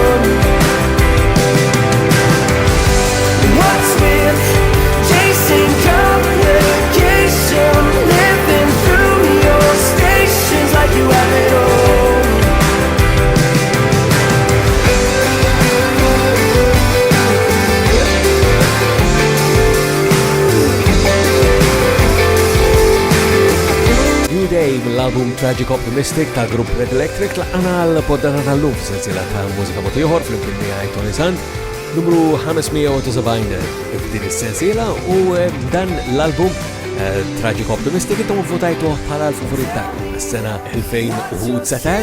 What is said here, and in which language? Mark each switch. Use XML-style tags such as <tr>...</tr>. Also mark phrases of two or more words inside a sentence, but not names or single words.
<en>What's with chasing complication, living through your stations like you have it all?</en> <mt>New Day mill-album Tragic Optimistic ta' grupp Red Electric laqana l-poddata tal-lum f'sensiela ta' Mużika Mod Ieħor flimkien miegħi Toni Sant. Numru 571 f'din is-sensiela u dan l-album Tragic Optimistic intom votajtu bħala l-favorit tagħkom is-sena 2019.</mt>